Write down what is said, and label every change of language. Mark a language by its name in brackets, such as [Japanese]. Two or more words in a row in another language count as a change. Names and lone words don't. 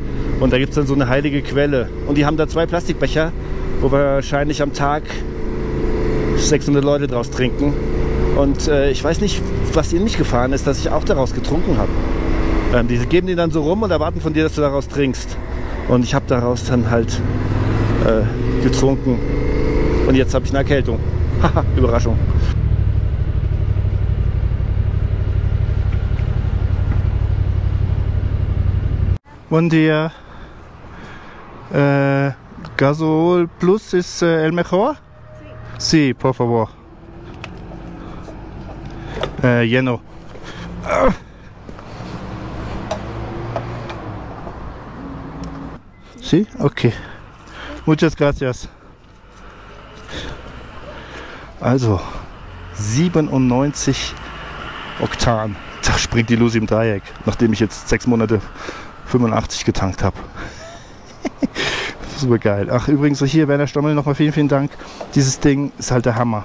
[German] Und da gibt es dann so eine heilige Quelle. Und die haben da 2 Plastikbecher, wo wahrscheinlich am Tag 600 Leute draus trinken. Und ich weiß nicht, was ihnen nicht gefahren ist, dass ich auch daraus getrunken habe. Die geben die dann so rum und erwarten von dir, dass du daraus trinkst. Und ich habe daraus dann halt getrunken. Und jetzt habe ich eine Erkältung. Haha, Überraschung. [Portuguese] Bom dia. [Spanish] Gasol Plus es el mejor? Sí, por favor. Lleno. Sí, okay. Muchas gracias. [German] Also 97 Oktan. Da springt die Lucy im Dreieck, nachdem ich jetzt 6 Monate 85 getankt habe. Super geil. Ach, übrigens hier, Werner Stommel, nochmal vielen, vielen Dank. Dieses Ding ist halt der Hammer.